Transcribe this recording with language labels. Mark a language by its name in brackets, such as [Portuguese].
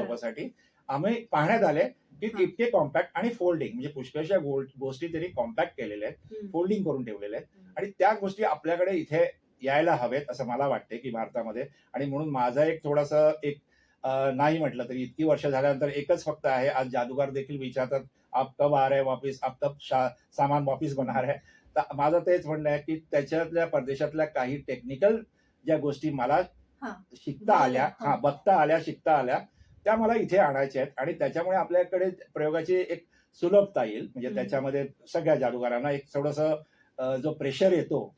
[Marathi] पर्पजसाठी आम्ही पाहण्यात आले, की हां. इतके कॉम्पॅक्ट आणि फोल्डिंग म्हणजे पुष्कळशा गोष्टी त्यांनी कॉम्पॅक्ट केलेल्या आहेत, हं. फोल्डिंग करून ठेवलेल्या आहेत हं. आणि त्या गोष्टी आपल्याकडे इथे यायला हवेत असं मला वाटते, की भारतामध्ये आणि म्हणून माझा एक थोडासा एक नाही म्हटलं तरी इतकी वर्ष झाल्यानंतर एकच फक्त आहे. आज जादूगार देखील विचारतात, [Hindi] "आप कब आ रहे हैं वापिस? आप कब सामान वापिस बना रहे हैं?" [Marathi] तर माझं तेच म्हणणं आहे, की त्याच्यातल्या परदेशातल्या काही टेक्निकल ज्या गोष्टी मला हां. शिकता आल्या, हां. बघता आल्या, शिकता आल्या, त्या मला इथे आणायच्या आहेत आणि त्याच्यामुळे आपल्याकडे प्रयोगाची एक सुलभता येईल. म्हणजे हम्म. त्याच्यामध्ये सगळ्या जादूगारांना एक थोडंसं जो प्रेशर येतो